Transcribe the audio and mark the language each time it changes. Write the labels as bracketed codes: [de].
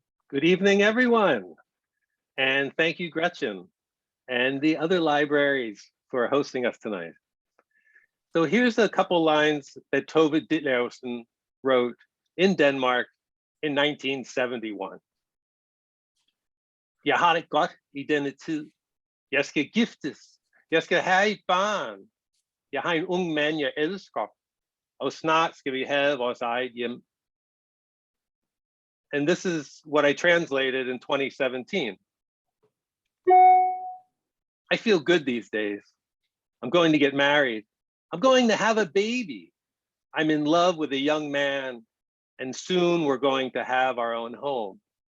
[en] Good evening, everyone. And thank you, Gretchen, and the other libraries for hosting us tonight. So here's a couple lines that Tove Ditlevsen wrote in Denmark in 1971. [da] Jeg har det godt i denne tid. Jeg skal giftes. Jeg skal have et barn. Jeg har en ung mand, jeg elsker. Og snart skal vi have vores eget hjem. [en] And this is what I translated in 2017. I feel good these days. I'm going to get married. I'm going to have a baby. I'm in love with a young man, and soon we're going to have our own home.